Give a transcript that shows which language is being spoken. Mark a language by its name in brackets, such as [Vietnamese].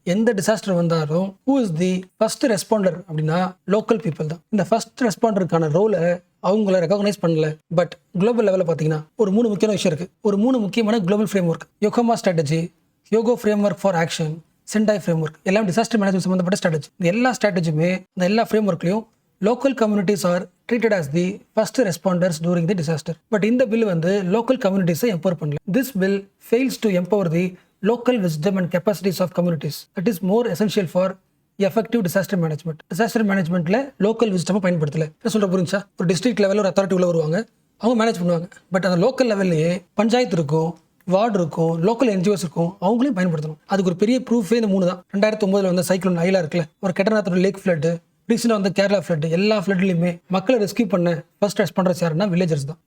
[Tamil] எந்த டிசாஸ்டர் வந்தாலும் [English] who is the first responder [Tamil] அப்படின்னா லோக்கல் பீப்புள் தான். இந்த ஃபர்ஸ்ட் ரெஸ்பாண்டருக்கான ரோலை அவங்கள ரெகக்னைஸ் பண்ணல. பட் குளோபல் லெவலில் பார்த்தீங்கன்னா ஒரு 3 முக்கியமான விஷயம் இருக்கு. ஒரு 3 முக்கியமான global frame work, யோகோமா strategy, யோகோ frame work for action, Sendai frame work, எல்லாம் டிசாஸ்டர் மேனேஜ்மெண்ட் சம்பந்தப்பட்ட ஸ்ட்ராட்டஜி. இந்த எல்லா ஸ்ட்ராட்டஜியுமே இந்த எல்லா frame ஒர்க்லையும் [English] local communities are treated as the first responders during the disaster. But [Tamil] இந்த bill வந்து [English] local communities empower [Tamil] பண்ணல. [English] This bill fails to empower the local wisdom and capacities of communities. That is more essential for effective disaster management. Disaster managementல local wisdom [Tamil] பயன்படுத்தல. சொல்ற புரிஞ்சா? ஒரு district level ஒரு authority உள்ள வருவாங்க, அவங்க மேனேஜ் பண்ணுவாங்க. பட் அந்த லோக்கல் லெவல்லையே பஞ்சாயத்து இருக்கும், வார்டு இருக்கும், லோக்கல் NGOs இருக்கும், அவங்களையும் பயன்படுத்தணும். அதுக்கு ஒரு பெரிய ப்ரூஃபே இந்த 3 தான். 2009 வந்து சைக்ளோன் ஐலா இருக்குல்ல, ஒரு கெட்டநாத்தோட லேக் ஃப்ளட், ரீசெண்டாக வந்து கேரளா ஃப்ளட், எல்லா ஃப்ளட்லையுமே மக்களை ரெஸ்கியூ பண்ண ஃபர்ஸ்ட் ரெஸ்பாண்டர்ஸ் யாருன்னா வில்லேஜர்ஸ் தான்.